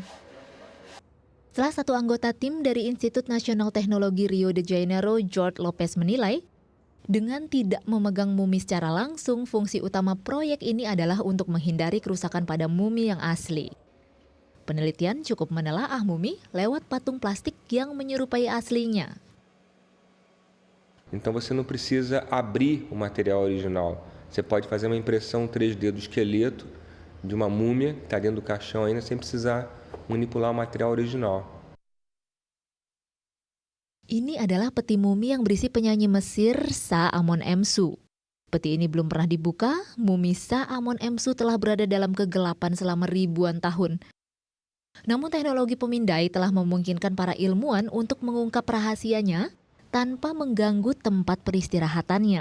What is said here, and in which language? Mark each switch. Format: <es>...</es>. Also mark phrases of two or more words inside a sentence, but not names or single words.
<id>Salah satu anggota tim dari Institut Nasional Teknologi Rio de Janeiro, George Lopez menilai, dengan tidak memegang mumi secara langsung, fungsi utama proyek ini adalah untuk menghindari kerusakan pada mumi yang asli. Penelitian cukup menelaah mumi lewat patung plastik yang menyerupai aslinya.</id> <pt>Então você não precisa abrir o material original. Você pode fazer uma impressão 3D do esqueleto de uma múmia que está dentro do caixão ainda sem precisar manipular o material original.</pt> <id>Ini adalah peti mumi yang berisi penyanyi Mesir Sa-Amon-Emsu. Peti ini belum pernah dibuka, mumi Sa-Amon-Emsu telah berada dalam kegelapan selama ribuan tahun. Namun teknologi pemindai telah memungkinkan para ilmuwan untuk mengungkap rahasianya tanpa mengganggu tempat peristirahatannya.</id>